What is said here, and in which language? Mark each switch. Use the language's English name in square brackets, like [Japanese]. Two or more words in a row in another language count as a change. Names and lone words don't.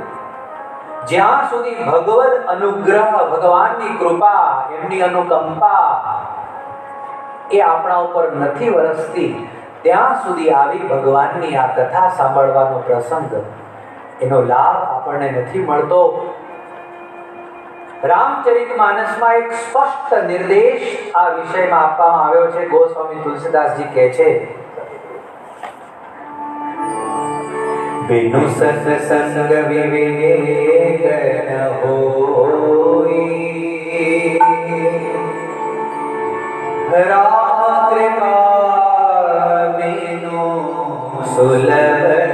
[Gujarati] જ્યાં સુધી ભગવદ અનુગ્રહ, ભગવાનની કૃપા, એમની અનુકંપા એ આપણા ઉપર નથી વરસતી, ત્યાં સુધી આવી ભગવાનની આ કથા સાંભળવાનો પ્રસંગ, એનો લાભ આપણને નથી મળતો. રામચરિતમાનસમાં એક સ્પષ્ટ નિર્દેશ આ વિષયમાં આપવામાં આવ્યો છે. ગોસ્વામી તુલસીદાસજી કહે છે, [Awadhi] बिनु सत्संग विवेक न होई, राम कृपा बिनु सुलभ